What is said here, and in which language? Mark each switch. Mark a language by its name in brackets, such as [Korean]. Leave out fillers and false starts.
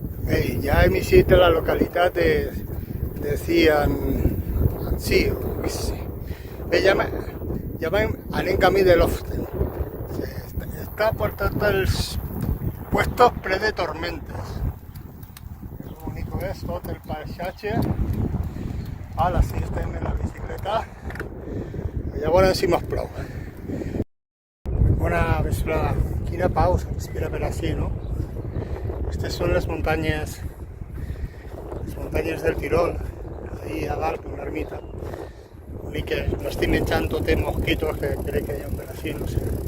[Catalan] Bé, ja hem eixit de la localitat de Ciancio. Bé, ja anem camí de Loften. Està per tots els puestos ple de tormentes. [Spanish] El único [Catalan] és tot el paisatge. Ara sí estem en la bicicleta. Ja veurem si mos plou. Bona vesprada. Quina pausa, respira per així, no? [Spanish] Estas son las montañas del Tirol, ahí [Catalan] a dalt, una ermita. L'únic que l'estic menjant tot de mosquitos que crec que hi ha per així, no sé.